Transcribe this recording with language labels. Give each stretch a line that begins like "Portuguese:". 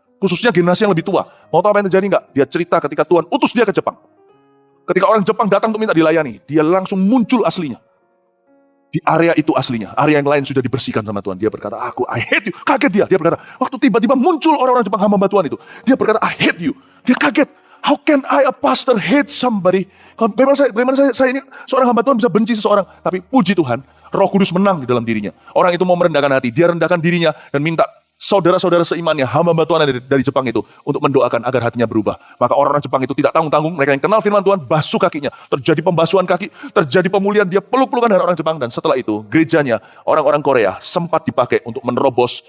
Indonesian: Khususnya generasi yang lebih tua. Mau tahu apa yang terjadi nggak? Dia cerita ketika Tuhan utus dia ke Jepang. Ketika orang Jepang datang untuk minta dilayani, dia langsung muncul aslinya. Di area itu aslinya, area yang lain sudah dibersihkan sama Tuhan. Dia berkata,
English: I hate you.
Indonesian: Kaget dia. Dia berkata, waktu tiba-tiba muncul orang-orang Jepang hamba Tuhan itu. Dia berkata,
English: I hate you.
Indonesian: Dia kaget.
English: How can I, a pastor, hate somebody?
Indonesian: Bagaimana saya ini seorang hamba Tuhan bisa benci seseorang? Tapi puji Tuhan, Roh Kudus menang di dalam dirinya. Orang itu mau merendahkan hati. Dia rendahkan dirinya dan minta saudara-saudara seimannya, hamba Tuhan dari Jepang itu, untuk mendoakan agar hatinya berubah. Maka orang-orang Jepang itu tidak tanggung-tanggung, mereka yang kenal firman Tuhan, basuh kakinya. Terjadi pembasuhan kaki, terjadi pemulihan, dia peluk-pelukan dari orang Jepang. Dan setelah itu, gerejanya, orang-orang Korea sempat dipakai untuk menerobos.